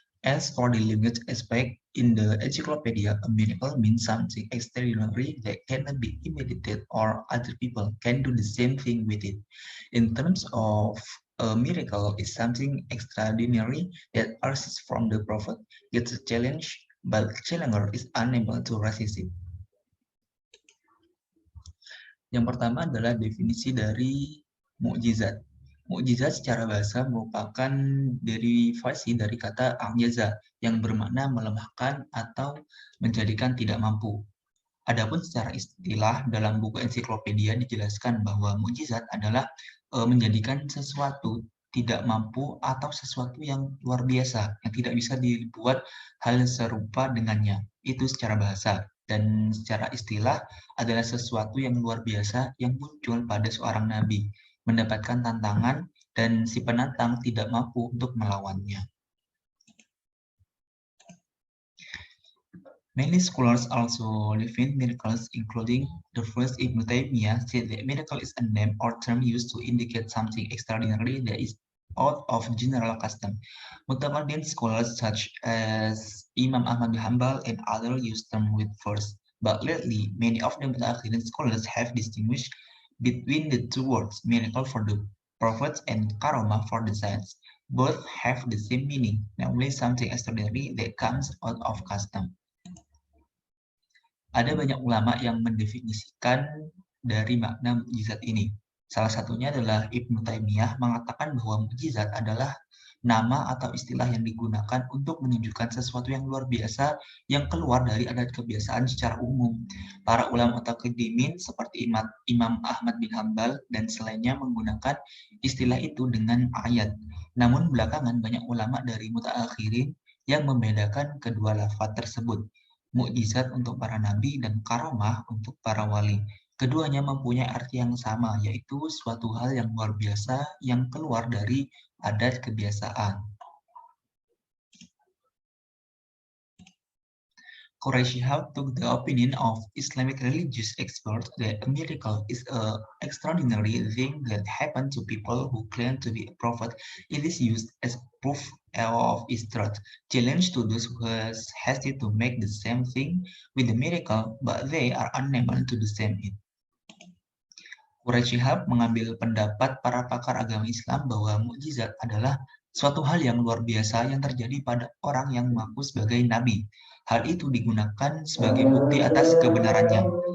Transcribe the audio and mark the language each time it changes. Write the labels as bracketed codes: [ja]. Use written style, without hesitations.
[en] As for the language aspect, in the encyclopedia, a miracle means something extraordinary that cannot be imitated or other people can do the same thing with it. In terms of a miracle is something extraordinary that arises from the prophet, gets a challenge, but the challenger is unable to resist it. [id] Yang pertama adalah definisi dari mukjizat. Mukjizat secara bahasa merupakan derivasi dari kata a'jaza yang bermakna melemahkan atau menjadikan tidak mampu. Adapun secara istilah dalam buku ensiklopedia dijelaskan bahwa mukjizat adalah menjadikan sesuatu tidak mampu atau sesuatu yang luar biasa yang tidak bisa dibuat hal serupa dengannya. Itu secara bahasa. Dan secara istilah adalah sesuatu yang luar biasa yang muncul pada seorang nabi, mendapatkan tantangan dan si penantang tidak mampu untuk melawannya. [en] Many scholars also define miracles, including the first Ibn Taymiyyah said that miracle is a name or term used to indicate something extraordinary that is out of general custom. Mutamadin scholars such as Imam Ahmad bin Hanbal and others use them with first, but lately many of the Mutaakhirin scholars have distinguished between the two words, miracle for the prophets and karomah for the saints. Both have the same meaning, namely something extraordinary that comes out of custom. [id] Ada banyak ulama yang mendefinisikan dari makna mukjizat ini. Salah satunya adalah Ibnu Taimiyah mengatakan bahwa mukjizat adalah nama atau istilah yang digunakan untuk menunjukkan sesuatu yang luar biasa yang keluar dari adat kebiasaan secara umum. Para ulama mutaqidimin seperti Imam Ahmad bin Hanbal dan selainnya menggunakan istilah itu dengan ayat. Namun belakangan banyak ulama dari mutaakhirin yang membedakan kedua lafaz tersebut. Mukjizat untuk para nabi dan karomah untuk para wali. Keduanya mempunyai arti yang sama, yaitu suatu hal yang luar biasa yang keluar dari adat kebiasaan. [en] Quraish took the opinion of Islamic religious experts that a miracle is an extraordinary thing that happened to people who claim to be a prophet. It is used as proof of its truth. Challenge to those who hesitate to make the same thing with the miracle, but they are unable to do the same it. [id] Quraish mengambil pendapat para pakar agama Islam bahwa mukjizat adalah suatu hal yang luar biasa yang terjadi pada orang yang mengaku sebagai nabi. Hal itu digunakan sebagai bukti atas kebenarannya.